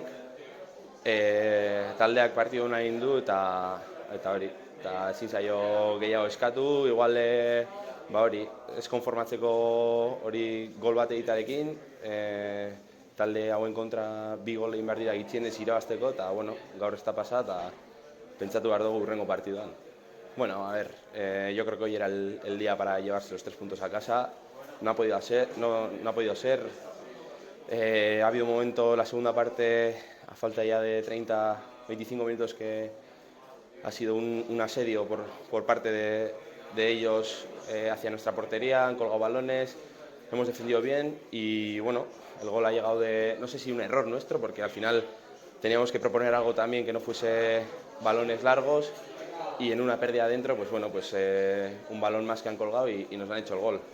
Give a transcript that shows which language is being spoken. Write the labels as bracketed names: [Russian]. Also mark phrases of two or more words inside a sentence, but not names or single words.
[Basque] Taldeak partidu nahi egin du eta ezin zaio gehiago eskatu, igual ez konformatzeko gol bat egitearekin, talde hauen kontra 2 gol egin behar dira gutxienez irabazteko eta gaur ez da pasa eta pentsatu behar dugu hurrengo partiduan. [Spanish] Yo creo que hoy era el día para llevarse los 3 puntos a casa. No ha podido ser. Ha habido un momento, la segunda parte, a falta ya de 30-25 minutos, que ha sido un asedio por parte de ellos hacia nuestra portería, han colgado balones, hemos defendido bien y el gol ha llegado no sé si un error nuestro, porque al final teníamos que proponer algo también que no fuese balones largos y en una pérdida adentro, un balón más que han colgado y nos han hecho el gol.